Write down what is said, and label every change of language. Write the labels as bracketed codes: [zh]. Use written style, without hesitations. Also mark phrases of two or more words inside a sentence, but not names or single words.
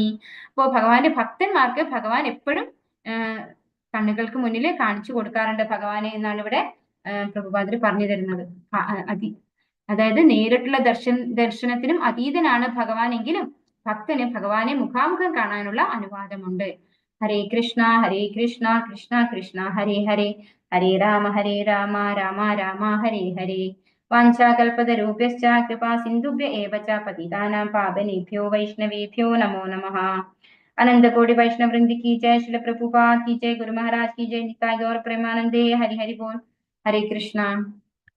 [ml] അപ്പോ ഭഗവാന്റെ ഭക്തന്മാർക്ക് ഭഗവാൻ എപ്പോഴും കണ്ണുകൾക്ക് മുന്നിൽ കാണിച്ചു കൊടുക്കാറുണ്ട് ഭഗവാനെ എന്നാണ് ഇവിടെ പ്രഭുപാദർ പറഞ്ഞു തരുന്നത്. അതായത് നേരിട്ടുള്ള ദർശനത്തിനും അതീതനാണ് ഭഗവാൻ, എങ്കിലും ഭക്തന് ഭഗവാനെ മുഖാമുഖം കാണാനുള്ള അനുവാദമുണ്ട്. [sa] ഹരേ കൃഷ്ണ കൃഷ്ണ കൃഷ്ണ ഹരേ ഹരേ, ഹരേ രാമ രാമ രാമ ഹരേ ഹരേ. വാഞ്ചാകൽപതരുഭ്യശ്ച കൃപാ സിന്ധുഭ്യ ഏവ ച പതിതാനാം പാവനേഭ്യോ വൈഷ്ണവേഭ്യോ നമോ നമഃ. [hi] अनंत कोटि वैष्णव वृंद की जय, श्रील प्रभुपाद की जय, गुरु महाराज की जय, [bn] নিতাই গৌর প্রেমানন্দে, হরি হরি বোল. হরে কৃষ্ণা.